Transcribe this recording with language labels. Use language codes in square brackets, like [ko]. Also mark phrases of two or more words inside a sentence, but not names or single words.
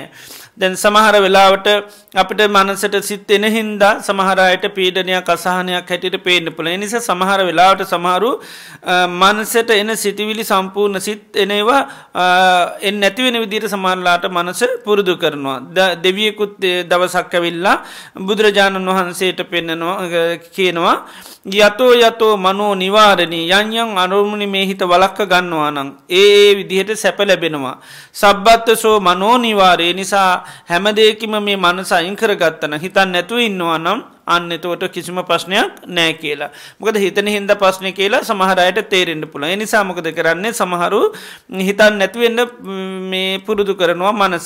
[si] දැන් සමහර වෙලාවට අපිට මනසට සිත් එන හින්දා සමහර අයට පීඩනයක් අසහනයක් හැටියට පේන්න පුළුවන්. ඒ නිසා සමහර වෙලාවට සමහරු මනසට එන සිතවිලි සම්පූර්ණ සිත් එනවා එන්නේ නැති වෙන විදිහට සමහරලාට මනස පුරුදු කරනවා. දෙවියෙකුත් දවසක් ඇවිල්ලා බුදුරජාණන් වහන්සේට පෙන්නනවා කියනවා [pi] යතෝ යතෝ මනෝ නිවාරණී [si] යම් යම් අරමුණු මේ හිත වළක්ක ගන්නවා නම් ඒ විදිහට සැප ලැබෙනවා. [pi] සබ්බත්තසෝ මනෝ නිවාරේ [si] නිසා හැම දෙයකම මේ මනස අයින් කරගත්තා නම් හිතන්න නැතුව ඉන්නවා නම් අන්න එතකොට කිසිම ප්‍රශ්නයක් නැහැ කියලා. මොකද හිතන හින්දා ප්‍රශ්නේ කියලා සමහර අයට තේරෙන්න පුළුවන්. ඒ නිසා මොකද කරන්නේ සමහරු හිතන්න නැති වෙන්න මේ පුරුදු කරනවා මනස.